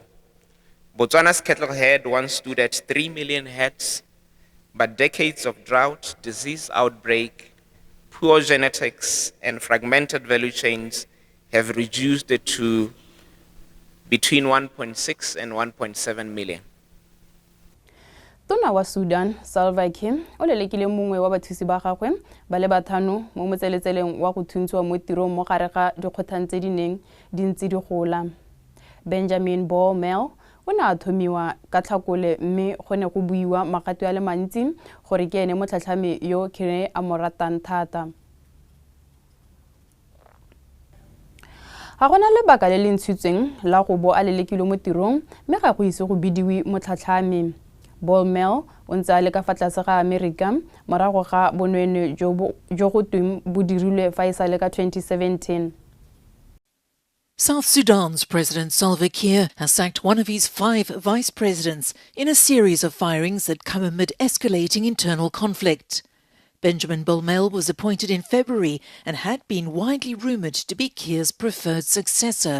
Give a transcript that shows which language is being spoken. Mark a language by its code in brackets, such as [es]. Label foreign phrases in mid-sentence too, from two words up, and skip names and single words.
[en] Botswana's cattle herd once stood at 3 million heads, but decades of drought, disease outbreak, poor genetics, and fragmented value chains have reduced it to between 1.6 and 1.7 million. [tn] Tona wa Sudan, Salva Kiir, o lelekile mongwe wa bathusi ba gagwe ba le bathano mo motseletseleng wa go thuntswa mo tirong mo gare ga dikgotlang tse di neng di ntse di gola. Benjamin Boumel o ne a thomiwa ka Tlhakole mme go ne go buiwa magato a le mantsi gore ke ene motlhatlhami yo Kiir a mo ratang thata. Ga gona lebaka le le ntshitsweng la go bo a lelekile mo tirong mme ga go ise go bidiwe motlhatlhami. Boumel o ntse a le ka fa tlase ga Amerika morago ga bonweenwee jo go tweng bo dirilwe fa e sale ka 2017. [en] South Sudan's President Salva Kiir has sacked one of his 5 vice presidents in a series of firings that come amid escalating internal conflict. Benjamin Boumel was appointed in February and had been widely rumoured to be Kiir's preferred successor.